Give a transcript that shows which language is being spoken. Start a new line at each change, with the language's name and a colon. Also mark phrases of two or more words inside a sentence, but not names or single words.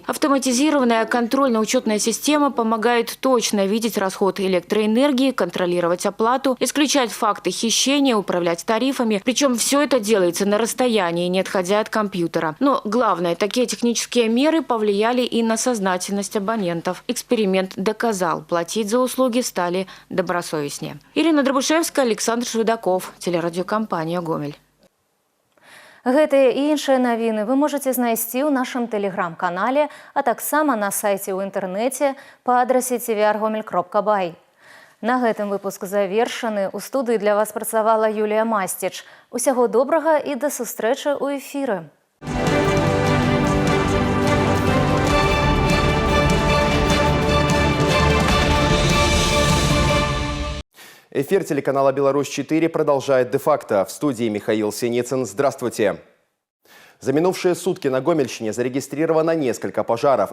Russian: Автоматизированная контрольно-учетная система помогает точно видеть расход электроэнергии, контролировать оплату, исключать факты хищения, управлять тарифами. Причем все это делается на расстоянии, не отходя от компьютера. Но главное, такие технические меры повлияли и на сознательность абонентов. Эксперимент доказал, платить за услуги стали добросовестнее. Ирина Дробушевская, Александр Шведаков, телерадиокомпания «Гомель».
Belarusian: Гэтыя і іншыя навіны вы можете знайсці ў нашым тэлеграм-канале, а таксама на сайце ў інтэрнэце па адрасе tvr.gomel.by. На гэтым выпуск завершаны. У студыі для вас працавала Юлія Мастіч. Усяго добрага і да сустрэчы ў эфіры.
Russian: Эфир телеканала «Беларусь-4» продолжает де-факто. В студии Михаил Синицын. Здравствуйте. За минувшие сутки на Гомельщине зарегистрировано несколько пожаров.